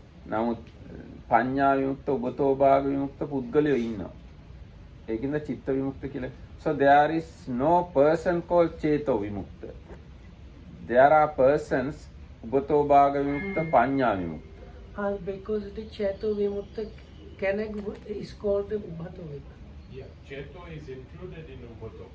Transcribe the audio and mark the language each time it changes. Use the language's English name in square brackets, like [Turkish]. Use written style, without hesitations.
[Sinhala] නමුත් පඤ්ඤා විමුක්ත උබතෝ භාග විමුක්ත පුද්ගලයෝ ඉන්නවා. ඒකින්ද චිත්ත විමුක්ත කියලා. [English] So there is no person called චේතෝ විමුක්ත. There are persons උබතෝ භාග විමුක්ත පඤ්ඤා විමුක්ත. Because the cheto vimukta is called the ubhato vimukta. Yeah, cheto is included in ubato.